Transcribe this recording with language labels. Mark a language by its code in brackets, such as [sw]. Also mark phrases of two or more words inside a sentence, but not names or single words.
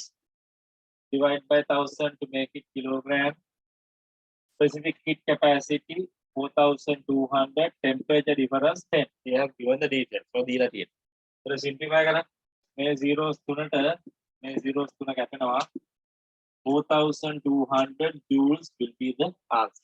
[en] Divide by 1000 to make it kilogram. Specific heat capacity 4200. Temperature difference 10. They have given the details. So these are it. So simplify [si] කරන්න. මේ zeros තුනට මේ zeros තුන කැපෙනවා. [en] 4200 joules will be the answer.